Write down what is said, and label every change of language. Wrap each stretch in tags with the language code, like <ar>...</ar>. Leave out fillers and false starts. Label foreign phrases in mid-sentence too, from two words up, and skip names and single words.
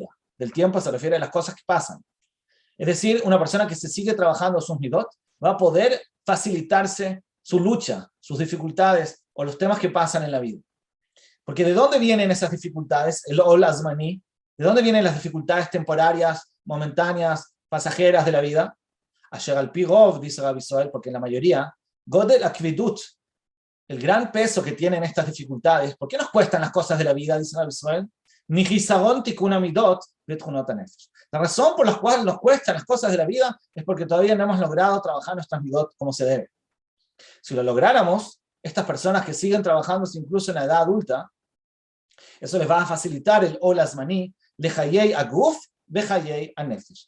<es>Del tiempo se refiere a las cosas que pasan. Es decir, una persona que se sigue trabajando sus midot va a poder facilitarse su lucha, sus dificultades o los temas que pasan en la vida. Porque ¿de dónde vienen esas dificultades?</es> <he>העול הזמני.</he> <es>¿De dónde vienen las dificultades temporarias, momentáneas, pasajeras de la vida?</es> <he>אשר על פי רוב,</he> <es>dice Rabbi Zoel, porque en la mayoría,</es> <he>גודל הכבידות,</he> <es>el gran peso que tienen estas dificultades, ¿por qué nos cuestan las cosas de la vida? Dice Rabbi Zoel.</es> <he>הוא חסרון תיקון המדות בתכונות הנפש.</he> <es>La razón por la cual nos cuestan las cosas de la vida es porque todavía no hemos logrado trabajar nuestras midot como se debe. Si lo lográramos, estas personas que siguen trabajando incluso en la edad adulta, eso les va a facilitar el</es> <he>העול הזמני לחיי הגוף בחיי הנפש.</he>